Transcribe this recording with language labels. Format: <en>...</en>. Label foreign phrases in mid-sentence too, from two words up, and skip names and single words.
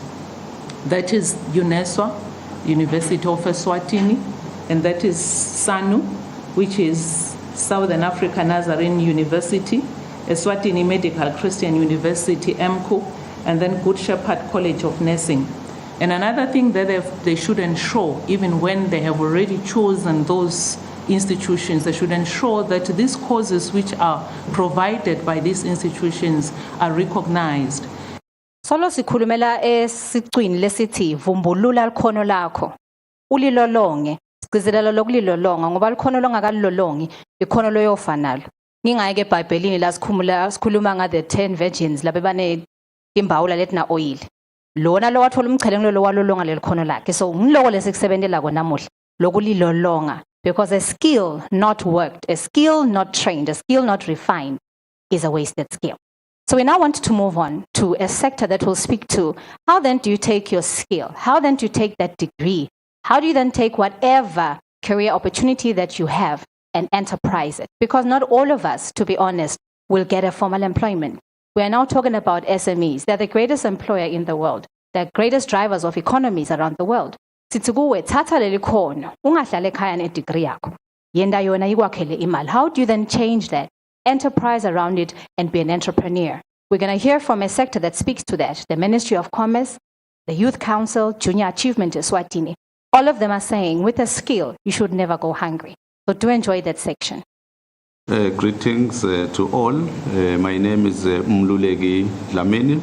<en>That is UNESWA, University of Eswatini, and that is SANU, which is Southern Africa Nazarene University, Eswatini Medical Christian University, EMCU, and then Good Shepherd College of Nursing. And another thing that they should ensure, even when they have already chosen those institutions, they should ensure that these courses which are provided by these institutions are recognized.</en> <ss>Solo sikhulumela esicwini lesithi vumbulula likhono lakho ulilolonge sigcizelela lokulilolonga ngoba likhono longakalilolongi ikhono loyofa nalo. Ngingayike eBhayibhelini la sikhuluma nga</ss> <en>the 10 virgins</en> <ss>labe bane imbawula letina oil. Lona lo wathola umchelelo lo walolonga lelikhono lakhe. So ngiloko lesikusebenzela kona namuhla lokulilolonga,</ss> <en>because a skill not worked, a skill not trained, a skill not refined is a wasted skill. So we now want to move on to a sector that will speak to how then do you take your skill? How then do you take that degree? How do you then take whatever career opportunity that you have and enterprise it? Because not all of us, to be honest, will get a formal employment. We are now talking about SMEs. They're the greatest employer in the world. They're greatest drivers of economies around the world.</en> <ss>Sithi kuwe thatha leli khono ungahlala ekhaya ne-degree yakho. Yenda yona ikwakhele imali.</ss> <en>How do you then change that? Enterprise around it and be an entrepreneur. We're going to hear from a sector that speaks to that, the Ministry of Commerce, the Youth Council, Junior Achievement Eswatini. All of them are saying with a skill, you should never go hungry. So do enjoy that section. Greetings to all. My name is Mluleki Dlamini.</en>